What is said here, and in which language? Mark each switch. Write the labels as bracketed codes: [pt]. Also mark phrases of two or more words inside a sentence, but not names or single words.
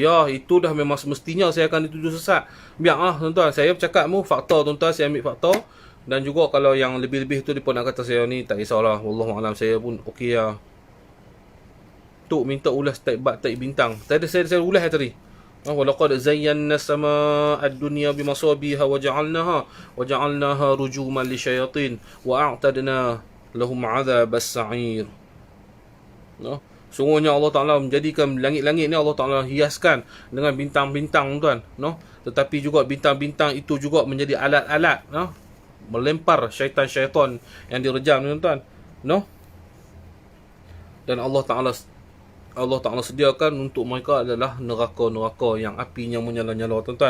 [ms] Ya, itu dah memang semestinya saya akan dituduh sesat. Biar tuan-tuan, saya bercakap fakta tuan-tuan, saya ambil fakta. Dan juga kalau yang lebih-lebih tu depa nak kata saya ni tak kisahlah. Wallahualam, saya pun okey lah. Tu minta ulas taib bintang. Tadi saya ulas tadi. [ar] ولقد زينا السماء الدنيا بمصابيح وجعلناها رجوما للشياطين وأعتدنا لهم عذاب السعير. [ms] Sungguhnya Allah Ta'ala menjadikan langit-langit ni, Allah Ta'ala hiaskan dengan bintang-bintang tuan. Tetapi juga bintang-bintang itu juga menjadi alat-alat melempar syaitan-syaitan yang direjam tuan. Dan Allah Ta'ala sediakan untuk mereka adalah neraka-neraka yang apinya menyala-nyala tuan-tuan.